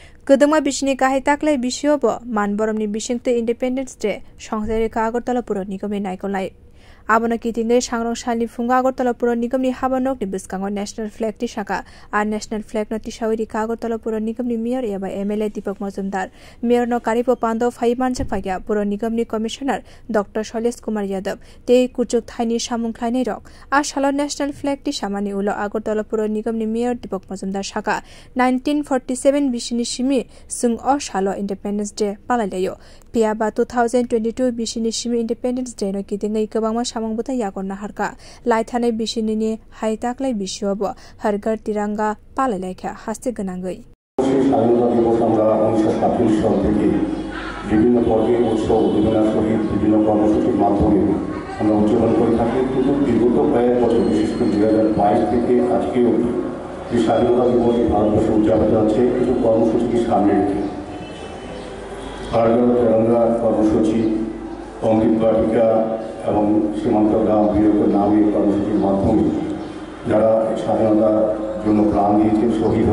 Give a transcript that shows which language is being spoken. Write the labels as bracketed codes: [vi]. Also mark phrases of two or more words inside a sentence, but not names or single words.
[trp] Kedengma bisini kahai taklai bisiobo man boromni bisingte [en] Independence Day [bn] সংসারে আগরতলা পুর নিগমে [trp] নাইকলাই Abona kitingai sangrong sali funga Agartala Pura Nigam ni habanok ni biskango [en] national flag [trp] ti shaka ar [en] national flag [trp] no ti shawiri ka Agartala Pura Nigam ni mayor eba MLA Deepak Majumdar mayor no karipo pando phaiman chakpagya Pura Nigam ni commissioner Dr. Shailesh Kumar Yadav te kuchuk thaini samung khlainai rok ar salo [en] national flag [trp] ti samani ulo Agartala Pura Nigam ni mayor Deepak Majumdar shaka 1947 bisini shimi sung o salo [en] Independence Day [trp] palalayo piaba 2022 bisini shimi [en] Independence Day [trp] no kitingai kabangma samang buta yakon naharka laithane bisini ni haitaklai bisiobo hargar tiranga palalaikha haste ganangai [bn] স্বাধীনতা দিবস আমরা 1947 সাল থেকে বিভিন্ন পর্বে উৎসব উদ্দীপনার সহিত বিভিন্ন কর্মসূচির মাধ্যমে আমরা উদযাপন করে থাকি কিন্তু বিগত কয়েক বছর বিশেষ করে 2022 থেকে আজকে অবধি যে স্বাধীনতা দিবস ভারতবর্ষে উদযাপিত হচ্ছে কিছু কর্মসূচিকে সামনে রেখে হারগার তেরঙ্গা কর্মসূচি অমৃত বাটিকা এবং সীমান্ত গ্রাম বিরোধের নামে কর্মসূচির মাধ্যমে যারা স্বাধীনতার জন্য প্রাণ দিয়েছেন শহীদ